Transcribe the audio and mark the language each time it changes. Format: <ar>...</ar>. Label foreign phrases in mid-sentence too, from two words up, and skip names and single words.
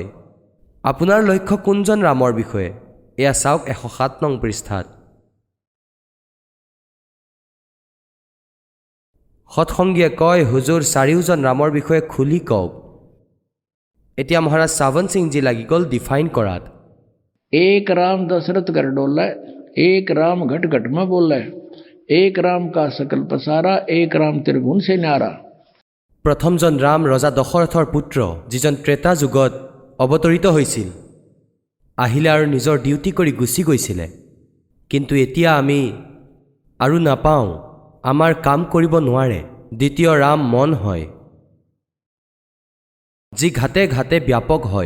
<as>আপোনাৰ লক্ষ্য কোনজন ৰামৰ বিষয়ে? এয়া চাওক 107 নং পৃষ্ঠাত। সৎসংগীয়ে কয়, হুজুৰ, 4জন ৰামৰ বিষয়ে খুলি কওক। এতিয়া মহাৰাজ সাৱন সিংজী লাগি গ'ল</as> <en>define কৰাত।</en> <hi>एक राम दशरथ कर डोला, एक राम घट घट में बोला, एक राम का सकल पसारा, एक राम त्रिभुवन से न्यारा।</hi> <as>প্ৰথমজন ৰাম ৰজা দশৰথৰ পুত্ৰ, যিজন ত্ৰেতা যুগত অৱতৰিত হৈছিল, আহিলে আৰু নিজৰ ডিউটি কৰি গুচি গৈছিলে। কিন্তু এতিয়া আমি আৰু নাপাওঁ, আমাৰ কাম কৰিব নোৱাৰে। দ্বিতীয় ৰাম মন হয়, যি ঘাটে ঘাটে ব্যাপক হয়।</as>